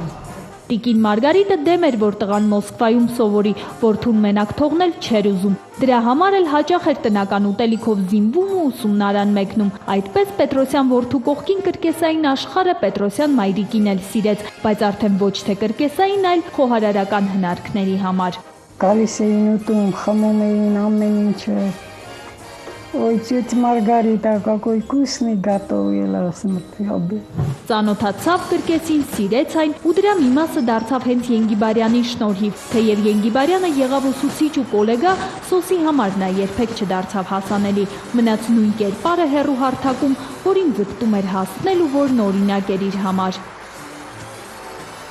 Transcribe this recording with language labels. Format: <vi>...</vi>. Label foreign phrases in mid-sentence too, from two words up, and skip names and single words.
<hy>Տիկին Մարգարիտը դեմ էր, որ տղան Մոսկվայում սովորի, որդուն մենակ թողնել չէր ուզում։ Դրա համար էլ հաճախ էր տնական ուտելիքով զինվում ու ուսումնարան մեկնում։ Այդպես Պետրոսյան որդու կողքին կրկեսային աշխարհը Պետրոսյան մայրիկին էլ սիրեց, բայց արդեն ոչ թե կրկեսային, այլ խոհարարական հնարքների համար։ Գալիս էին ուտում, խմում էին ամեն ինչը։</hy> <ru>Ой, тетя Маргарита, какой вкусный готовила, смотри.</ru> <hy>Ծանոթացավ կրկեսին, սիրեց այն ու դրա մի մասը դարձավ հենց Ենգիբարյանի շնորհիվ, թեև Ենգիբարյանը եղավ ուսուցիչ ու կոլեգա, Սոսի համար նա երբեք չդարձավ հասանելի, մնաց նույն կերպարը հեռու հարթակում, որին ձգտում էր հասնել ու որն օրինակ էր իր համար։</hy>